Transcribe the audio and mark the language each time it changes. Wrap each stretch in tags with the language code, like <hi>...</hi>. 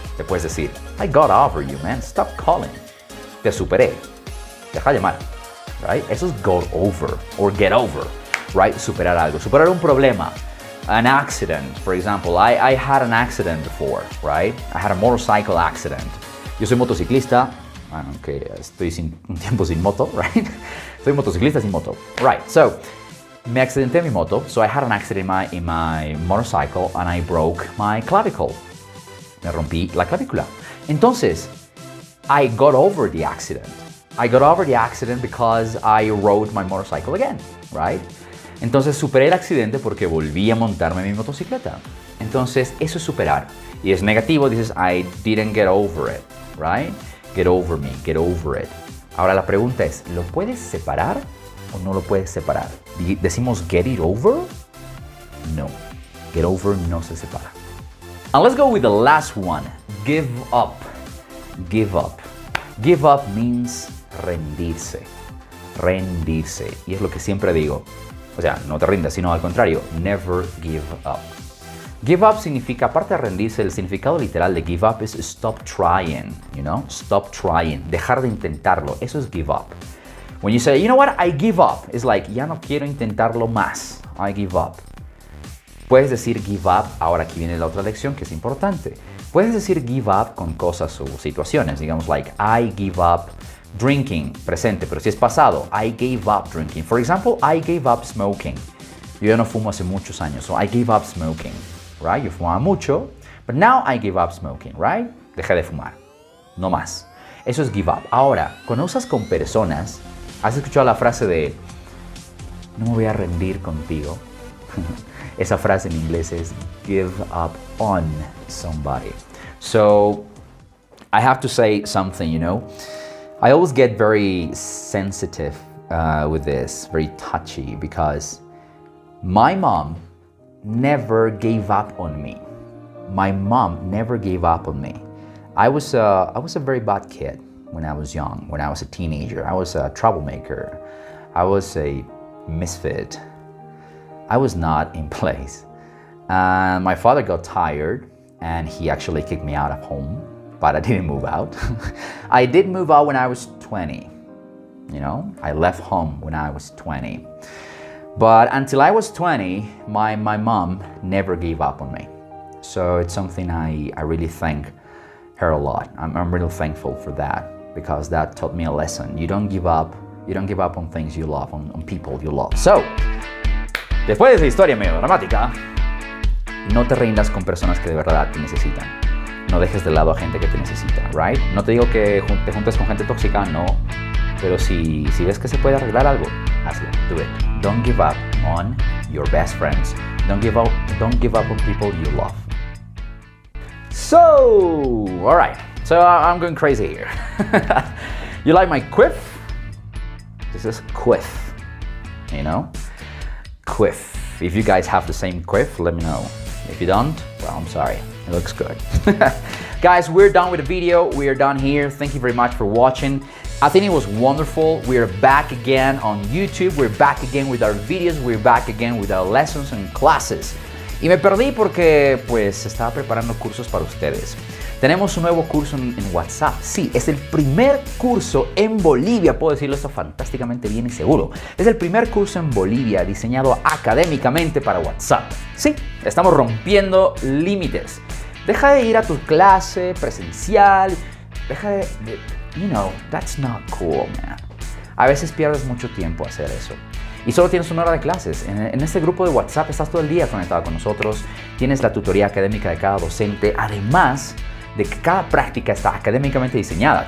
<es>Te puedes decir,</es> <en>I got over you, man. Stop calling.</en> <es>Te superé. Deja de llamar.</es> <en>Right?</en> <es>Eso es</es> <en>go over or get over. Right?</en> <es>Superar algo. Superar un problema.</es> <en>An accident, for example. I had an accident before, right? I had a motorcycle accident.</en> <es>Yo soy motociclista, aunque estoy un tiempo sin moto,</es> <en>right?</en> <es>Soy motociclista sin moto.</es> <en>Right, so,</en> <es>me accidenté en mi moto.</es> <en>So I had an accident in my motorcycle and I broke my clavicle.</en> <es>Me rompí la clavícula. Entonces,</es> <en>I got over the accident. I got over the accident because I rode my motorcycle again, right?</en> <es>Entonces, superé el accidente porque volví a montarme mi motocicleta. Entonces, eso es superar. Y es negativo, dices,</es> <en>I didn't get over it, right? Get over me, get over it.</en> <es>Ahora la pregunta es, ¿lo puedes separar o no lo puedes separar? ¿Decimos</es> <en>get it over</en> <es>no.</es> <en>Get over</en> <es>no se separa.</es> <en>And let's go with the last one. Give up. Give up. Give up means</en> <es>rendirse. Rendirse. Y es lo que siempre digo. O sea, no te rindas, sino al contrario.</es> <en>Never give up.</en> <es>Give up significa, aparte de rendirse, el significado literal de give up es</es> <en>stop trying, you know? Stop trying.</en> <es>Dejar de intentarlo. Eso es give up.</es> <en>When you say, you know what, I give up. It's like,</en> <es>ya no quiero intentarlo más.</es> <en>I give up.</en> <es>Puedes decir give up, ahora aquí viene la otra lección que es importante. Puedes decir give up con cosas o situaciones, digamos</es> <en>like I give up drinking,</en> <es>presente, pero si es pasado,</es> <en>I gave up drinking. For example, I gave up smoking.</en> <es>Yo ya no fumo hace muchos años,</es> <en>so I gave up smoking, right?</en> <es>Yo fumaba mucho,</es> <en>but now I gave up smoking, right?</en> <es>Dejé de fumar, no más. Eso es give up. Ahora, cuando usas con personas, ¿has escuchado la frase de no me voy a rendir contigo? Esa frase en inglés es give up on somebody.</es> <en>So, I have to say something, you know. I always get very sensitive with this, very touchy, because my mom never gave up on me. My mom never gave up on me. I was a very bad kid when I was young, when I was a teenager. I was a troublemaker. I was a misfit. I was not in place. My father got tired and he actually kicked me out of home, but I didn't move out. I did move out when I was 20. You know, I left home when I was 20. But until I was 20, my mom never gave up on me. So it's something I really thank her a lot. I'm really thankful for that, because that taught me a lesson. You don't give up. You don't give up on things you love, on people you love.</en> <es>So, después de esa historia medio dramática, no te rindas con personas que de verdad te necesitan. No dejes de lado a gente que te necesita,</es> <en>right?</en> <es>No te digo que te juntes con gente tóxica, no. Pero si ves que se puede arreglar algo, hazlo.</es> <en>Do it. Don't give up on your best friends. Don't give up on people you love. So, all right. So I'm going crazy here. You like my quiff? This is quiff. You know? Quiff. If you guys have the same quiff, let me know. If you don't, well, I'm sorry. It looks good. Guys, we're done with the video. We are done here. Thank you very much for watching. I think it was wonderful. We are back again on YouTube. We're back again with our videos. We're back again with our lessons and classes.</en> <es>Y me perdí porque pues estaba preparando cursos para ustedes. Tenemos un nuevo curso en WhatsApp. Sí, es el primer curso en Bolivia. Puedo decirlo esto fantásticamente bien y seguro. Es el primer curso en Bolivia diseñado académicamente para WhatsApp. Sí, estamos rompiendo límites. Deja de ir a tu clase presencial. Deja de</es> <en>you know, that's not cool, man.</en> <es>A veces pierdes mucho tiempo hacer eso. Y solo tienes una hora de clases. En este grupo de WhatsApp estás todo el día conectado con nosotros. Tienes la tutoría académica de cada docente. Además de que cada práctica está académicamente diseñada.</es>